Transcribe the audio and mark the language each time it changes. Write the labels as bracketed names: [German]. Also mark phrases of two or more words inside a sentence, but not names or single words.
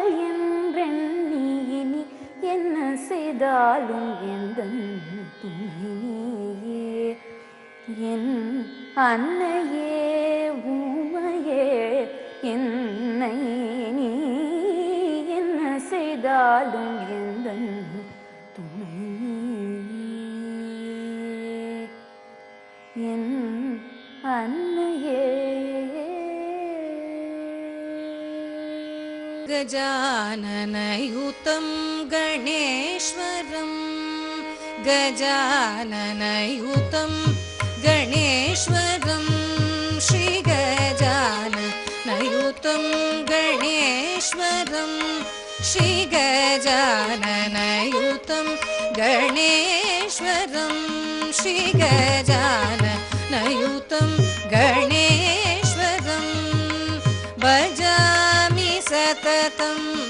[Tamil] என்றெண்ணி இனி என்ன செய்தாலும் எந்தன் துணை நீயே என் அன்னையே உமையே என்னை நீ என்ன செய்தாலும் எந்தன் துணை நீயே என் அன்னையே [Sanskrit] गजाननयुतं गणेश्वरं गजाननयुतं गणेश्वरं श्रीगजाननयुतं गणेश्वरं श्रीगजाननयुतं गणेश्वरं श्रीगजाननयुतं गणेश्वरं भजामि सततं